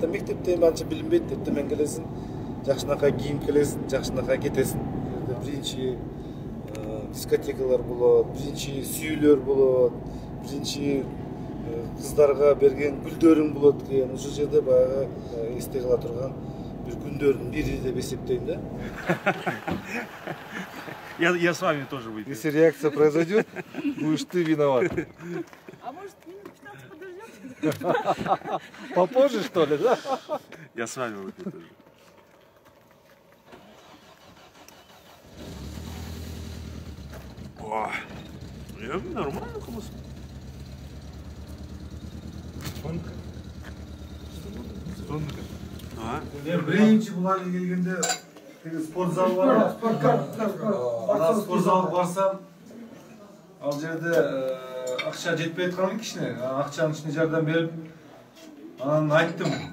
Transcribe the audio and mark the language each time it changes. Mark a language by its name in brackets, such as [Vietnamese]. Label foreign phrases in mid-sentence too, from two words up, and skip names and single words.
[Kyrgyz] Мектепте анча билинбейт, эртең келесиң, жакшынакай кийинип келесиң, жакшынакай кетесиң. Биринчи дискотекалар болот, биринчи сүйүүлөр болот, биринчи кыздарга берген гүлдөрүң болот экен. Ошол жерде баягы эсте кала турган бир күндөрдүн бири деп эсептейм да. [Russian] Я с вами тоже выпью. Если реакция произойдет, будешь ты виноват. А может, минут 15 подождем? Попозже, что ли, да? Я с вами выпью тоже. О, нормально кумыс. [Kyrgyz] Мен биринчи буларга келгенде спорт зал бар. Ана спорт залга барсам, ал жерде акча жетпей аткан кишине, акчанын ичине жардам берип, анан айттым.